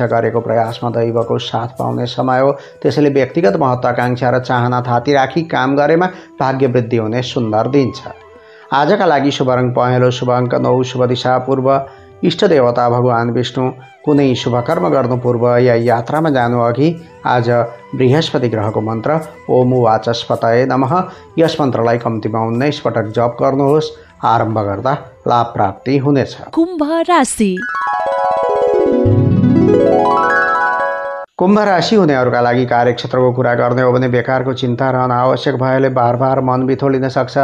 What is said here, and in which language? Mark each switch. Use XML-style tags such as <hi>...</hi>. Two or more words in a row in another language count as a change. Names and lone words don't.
<ne>गरेको प्रयासमा दैवको साथ पाउने समय हो। त्यसैले व्यक्तिगत महत्त्वाकांक्षा र चाहना थाती राखी काम गरेमा भाग्य वृद्धि हुने सुन्दर दिन छ। आजका लागि शुभ रङ पहेँलो, शुभ अङ्क 9, शुभ दिशा पूर्व, इष्ट देवता भगवान विष्णु। कुनै शुभ कर्म गर्नु पूर्व या यात्रामा जानु अघि आज बृहस्पति ग्रहको मन्त्र</ne> <sa>ओम वाचस्पतये नमः</sa> <ne>यस मन्त्रलाई कम्तीमा 19 पटक जप गर्नुहोस्। आरम्भ गर्दा लाभ प्राप्ति हुनेछ। कुम्भ राशि। कुम्भ राशि हुनेहरूका लागि कार्यक्षेत्रको कुरा गर्ने हो भने बेकारको चिन्ता र अनावश्यक भएले बार बार मन बिथोलिन सक्छ।</ne>